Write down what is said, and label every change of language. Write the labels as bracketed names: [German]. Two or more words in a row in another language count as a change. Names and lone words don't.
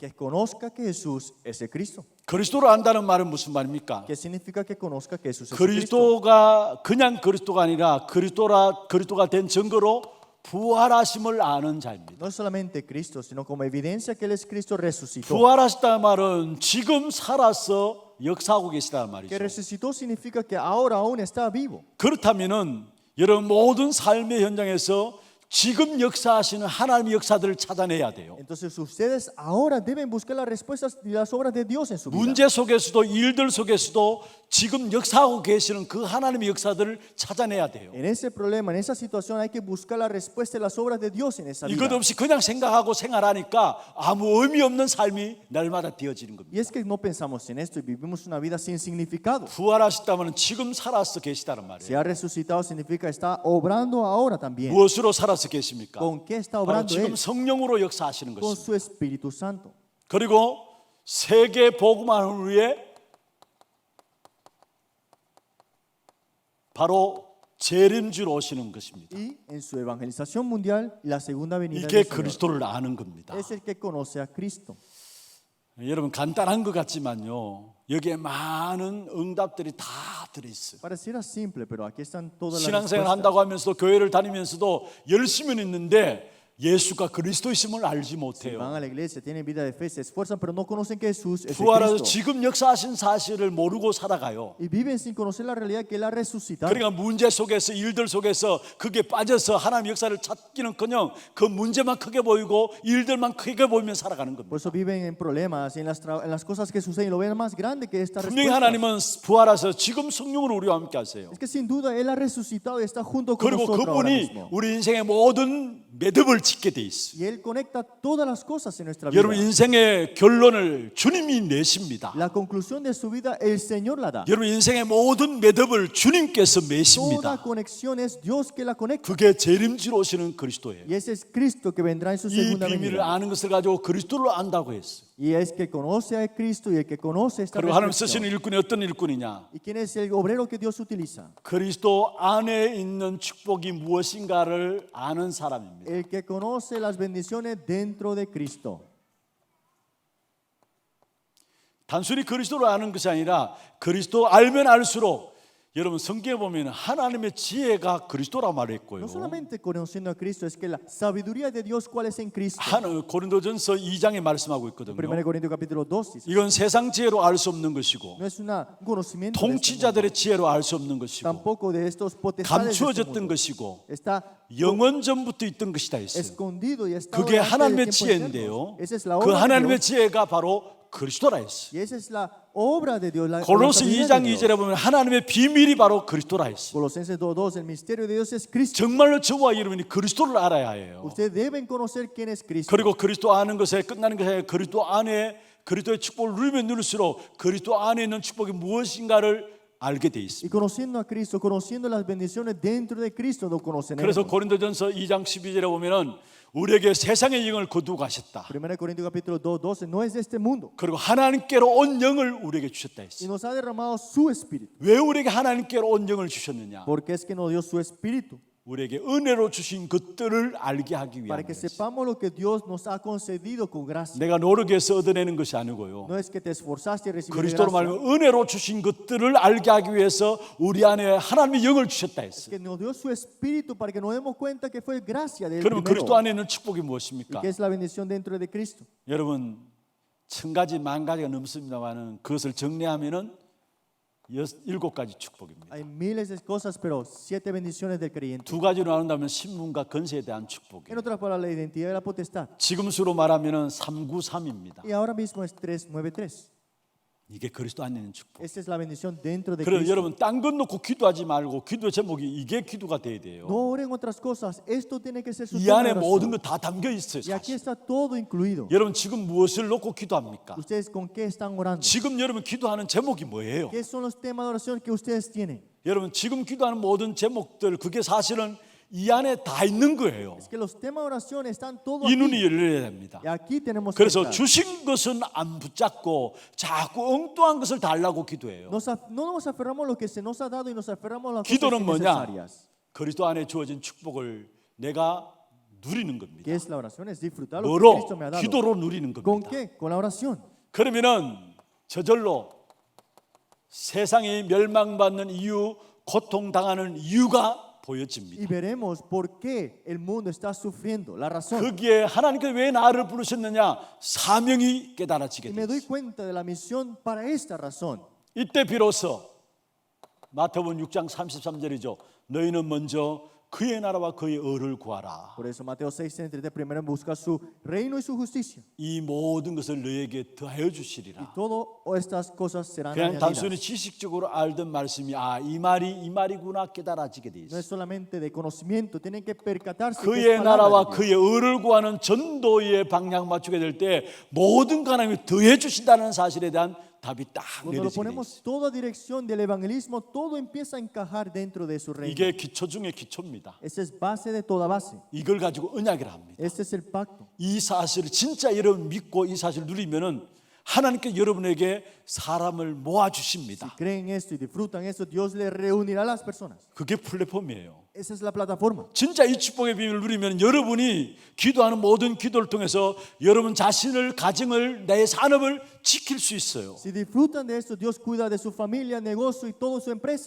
[Spanish] Que conozca que Jesús es el Cristo. [Korean] 그리스도를 안다는 말은 무슨 말입니까? [Spanish] ¿Qué significa que conozca que Jesús es el Cristo? [Korean] 그리스도가 그냥 그리스도가 아니라 그리스도가 된 증거로 부활하심을 아는 자입니다. [Spanish] No es solamente Cristo, sino como evidencia que Él es Cristo resucitó. [Korean] 부활하셨다는 말은 지금 살아서 역사하고 계시다는 말이죠. [Spanish] Que resucitó significa que ahora aún está vivo. [Korean] 그렇다면은 여러분 모든 삶의 현장에서 지금 역사하시는 하나님의 역사들을 찾아내야 돼요. [Spanish] Entonces ustedes ahora deben buscar las respuestas y las obras de Dios en su vida. [Korean] 문제 속에서도 일들 속에서도 지금 역사하고 계시는 그 하나님의 역사들을 찾아내야 돼요. [Spanish] En ese problema, en esa situación hay que buscar la respuesta y las obras de Dios en esa vida. [Korean] 이것 없이 그냥 생각하고 생활하니까 아무 의미 없는 삶이 날마다 되어지는 겁니다. [Spanish] Y es que no pensamos en esto y vivimos una vida sin significado. [Korean] 부활하셨다면 지금 살아서 계시다는 [Spanish] Si [Korean] 말이에요. [Spanish] ha resucitado significa está obrando ahora también. [Korean] 무엇으로 살아서 계십니까? [Spanish] ¿Con qué está [Korean] 바로 [Spanish] obrando [Korean] 지금 [Spanish] Él? [Korean] 성령으로 역사하시는 [Spanish] Con [Korean] 것입니다. [Spanish] su Espíritu Santo. [Korean] 그리고 세계 복음화를 후에 바로 재림주로 오시는 것입니다. [Spanish] Y en su evangelización mundial, la segunda venida [Korean] 이게 [Spanish] del Señor [Korean] 그리스도를 아는 겁니다. [Spanish] es el que conoce a Cristo. [Korean] 여러분 간단한 것 같지만요. 여기에 많은 응답들이 다 들어있어요. [Spanish] Pareciera simple, pero aquí están todas las [Korean] 신앙생활 [Spanish] respuestas. [Korean] 한다고 하면서도 교회를 다니면서도 열심히는 있는데 예수가 그리스도이심을 알지 [Spanish] Van [Korean] 못해요. [Spanish] a la iglesia, tienen vida de fe, se esfuerzan, pero no conocen que Jesús es el [Korean] 부활해서 [Spanish] Cristo. [Korean] 지금 역사하신 사실을 모르고 살아가요. [Spanish] Y viven sin conocer la realidad que Él ha resucitado. [Korean] 그러니까 문제 속에서 일들 속에서 그게 빠져서 하나님 역사를 찾기는커녕 그 문제만 크게 보이고 일들만 크게 보이면 살아가는 겁니다. [Spanish] Por eso viven en problemas y en las cosas que suceden y lo ven más grande que esta [Korean] 분명히 [Spanish] respuesta. [Korean] 하나님은 부활해서 지금 성령으로 우리와 함께 하세요. [Spanish] Es que sin duda Él ha resucitado y está junto con [Korean] 그리고 [Spanish] nosotros ahora [Korean] 그분이 [Spanish] mismo. [Korean] 우리 인생의 모든 매듭을 짓게 돼 있어요. [Spanish] Y Él conecta todas las cosas en nuestra vida. [Korean] 여러분 인생의 결론을 주님이 내십니다. [Spanish] La conclusión de su vida el Señor la da. [Korean] 여러분 인생의 모든 매듭을 주님께서 [Spanish] Toda [Korean] 매십니다. [Spanish] conexión es Dios que la conecta. [Korean] 그게 재림지로 오시는 그리스도예요. [Spanish] Y ese es Cristo que vendrá en su [Korean] 이 [Spanish] segunda [Korean] 비밀을 [Spanish] venida. [Korean] 아는 것을 가지고 그리스도를 안다고 했어요. [Spanish] Y es que conoce a Cristo y el que conoce esta [Korean] 그리고 하나님 쓰시는 [Spanish] reflexión. [Korean] 일꾼이 어떤 일꾼이냐? [Spanish] ¿Y quién es el obrero que Dios utiliza? [Korean] 그리스도 안에 있는 축복이 무엇인가를 아는 사람입니다. [Spanish] El que conoce las bendiciones dentro de Cristo. [Korean] 단순히 그리스도를 아는 것이 아니라 그리스도 알면 알수록 여러분 성경에 보면 하나님의 지혜가 그리스도라 말했고요. [Spanish] No solamente conociendo a Cristo, es que la sabiduría de Dios, ¿cuál es en Cristo? [Korean] 고린도전서 2장에 말씀하고 있거든요. [Spanish] 1 Corintios capítulo 2 dice, [Korean] 이건 세상 지혜로 알 수 없는 것이고 [Spanish] no es un conocimiento de este mundo, [Korean] 통치자들의 지혜로 알 수 없는 것이고 [Spanish] tampoco de estos potestades de este [Korean] 감추어졌던 [Spanish] mundo. [Korean] 것이고 [Spanish] Está [Korean] 영원 전부터 있던 것이다 했어요. [Spanish] escondido y está [Korean] 그게 [Spanish] delante del [Korean] 하나님의 [Spanish] tiempo [Korean] 지혜인데요. [Spanish] eterno. Esa es la [Korean] 그 [Spanish] obra de [Korean] 하나님의 [Spanish] Dios. [Korean] 지혜가 바로 그리스도라 했어요. [Spanish] Y esa es la obra de Dios. La [Korean] 골로새 [Spanish] sabiduría [Korean] 2장 [Spanish] de Dios. [Korean] 2절에 보면 하나님의 비밀이 바로 그리스도라 했어요. [Spanish] Colosenses 2:2, el misterio de Dios es Cristo. [Korean] 정말로 저와 여러분이 그리스도를 알아야 해요. [Spanish] Ustedes deben conocer quién es Cristo. [Korean] 그리고 그리스도 아는 것에 끝나는 것이 아니라 그리스도 안에 그리스도의 축복을 누리면 누릴수록 그리스도 안에 있는 축복이 무엇인가를 알게 돼 [Spanish] Y [Korean] 있습니다. [Spanish] conociendo a Cristo, conociendo las bendiciones dentro de Cristo, lo conocen. [Korean] 그래서 고린도전서 2장 12절에 보면은 우리에게 세상의 영을 거두고 가셨다. [Spanish] 1 Corintios capítulo 2:12, no es de este mundo. [Korean] 그리고 하나님께로 온 영을 우리에게 주셨다 [Spanish] Y [Korean] 했어요. [Spanish] nos ha derramado su espíritu. [Korean] 왜 우리에게 하나님께로 온 영을 주셨느냐? [Spanish] Porque es que nos dio su espíritu. [Korean] 우리에게 은혜로 주신 것들을 알게 하기 [Spanish] Para [Korean] 위함. [Spanish] que sepamos lo que Dios nos ha concedido con gracia. [Korean] 내가 노력해서 얻어내는 것이 아니고요. [Spanish] No es que te esforzaste y recibiste [Korean] 그리스도로 [Spanish] gracia. [Korean] 말하면 은혜로 주신 것들을 알게 하기 위해서 우리 안에 하나님의 영을 주셨다 [Spanish] Es [Korean] 했어요. [Spanish] que nos dio su espíritu para que nos demos cuenta que fue gracia de Él [Korean] 그러면 [Spanish] primero. [Korean] 그리스도 안에 있는 축복이 [Spanish] Y [Korean] 무엇입니까? [Spanish] que es la bendición dentro de Cristo. [Korean] 여러분 천 가지 만 가지가 넘습니다만은 그것을 정리하면은 7가지 축복입니다. [Spanish] Hay miles de cosas, pero 7 bendiciones del creyente. [Korean] 두 가지로 나눈다면 신분과 건세에 대한 축복이에요. [Spanish] En otras palabras, la identidad y la potestad. [Korean] 지금 수로 말하면은 393입니다. [Spanish] Y ahora mismo es 393. [Korean] 이게 그리스도 안에 있는 축복. [Spanish] Esta es la bendición dentro de [Korean] 그래서 [Spanish] Cristo. [Korean] 여러분 딴 것 놓고 기도하지 말고 기도 제목이 이게 기도가 돼야 돼요. [Spanish] No oren otras cosas. Esto tiene que ser su [Korean] 이 [Spanish] tema [Korean] 안에 [Spanish] de [Korean] 모든 [Spanish] oración. [Korean] 거 다 담겨 있어요. [Spanish] Y aquí [Korean] 사실. [Spanish] está todo incluido. [Korean] 여러분 지금 무엇을 놓고 기도합니까? [Spanish] ¿Ustedes con qué están orando? [Korean] 지금 여러분 기도하는 제목이 뭐예요? [Spanish] ¿Qué son los temas de oración que ustedes tienen? [Korean] 여러분 지금 기도하는 모든 제목들 그게 사실은 이 안에 다 있는 거예요. [Spanish] Es que los temas de oración están todos [Korean] 이 눈이 [Spanish] aquí. [Korean] 열려야 됩니다. [Spanish] Y aquí tenemos que [Korean] 그래서 [Spanish] estar. [Korean] 주신 것은 안 붙잡고 자꾸 엉뚱한 것을 달라고 기도해요. [Spanish] No nos aferramos a lo que se nos ha dado y nos aferramos a las [Korean] 기도는 [Spanish] cosas [Korean] 뭐냐? [Spanish] innecesarias. [Korean] 그리스도 안에 주어진 축복을 내가 누리는 겁니다. [Spanish] ¿Qué es la oración? Es disfrutar lo que [Korean] 뭐로? [Spanish] Cristo me ha dado. [Korean] 기도로 누리는 [Spanish] ¿Con [Korean] 겁니다. [Spanish] qué? Con la oración. [Korean] 그러면은 저절로 세상이 멸망받는 이유, 고통당하는 이유가 보여집니다. [Spanish] Y veremos por qué el mundo está sufriendo, la razón. [Korean] 거기에 하나님께서 왜 나를 부르셨느냐? 사명이 깨달아지게 [Spanish] Y me doy [Korean] 됩니다. [Spanish] cuenta de la misión para esta razón. [Korean] 이때 비로소 마태복음 6장 33절이죠. 너희는 먼저 그의 나라와 그의 의를 구하라. [Spanish] Por eso Mateo 6:33 primero busca su reino y su justicia. [Korean] 이 모든 것을 너에게 더하여 [Spanish] Y [Korean] 주시리라. [Spanish] todas estas cosas serán [Korean] 그냥 단순히 [Spanish] añadidas. [Korean] 지식적으로 알던 말씀이 이 말이구나 깨달아지게 돼 [Spanish] No [Korean] 있어요. [Spanish] es solamente de conocimiento, tienen que percatarse que [Korean] 그의 [Spanish] es palabra [Korean] 나라와 [Spanish] de Dios. [Korean] 그의 의를 구하는 전도의 방향 맞추게 될 때 모든 거 하나님이 더해 주신다는 사실에 대한 답이 딱 [Spanish] Cuando lo [Korean] 내려지게 돼 [Spanish] ponemos [Korean] 있어요. [Spanish] toda dirección del evangelismo, todo empieza a encajar dentro de su reino. [Korean] 이게 기초 중에 기초입니다. [Spanish] Esa es base de toda base. [Korean] 이걸 가지고 언약이라 합니다. [Spanish] Este es el pacto. [Korean] 이 사실을 진짜 여러분 믿고 이 사실을 누리면은 하나님께 여러분에게 사람을 모아 주십니다. [Spanish] Creen esto y disfrutan esto, Dios le reunirá a las personas. [Korean] 그게 플랫폼이에요. [Spanish] Esa es la plataforma. [Korean] 진짜 이 축복의 비밀을 누리면 여러분이 기도하는 모든 기도를 통해서 여러분 자신을, 가정을, 내 산업을 지킬 수 있어요. [Spanish] Si disfrutan de esto, Dios cuida de su familia, negocio y toda su empresa.